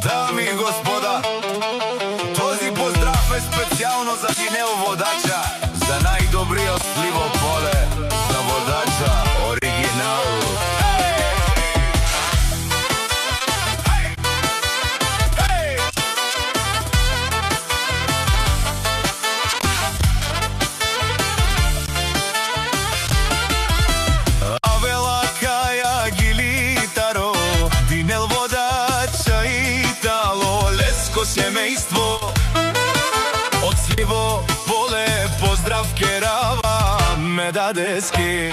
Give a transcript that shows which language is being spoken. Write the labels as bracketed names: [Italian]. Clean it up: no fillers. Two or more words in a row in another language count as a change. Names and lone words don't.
[Macedonian] дами и господа, този поздрав е специално за Динел водача, за најдобриот сливо поле, за водача оригинал. [Romany] Авела каја гилитаро, Динел водача Итало, леско [Macedonian] семејство од сливо поле, [Romany] поздрав керава ме дадески.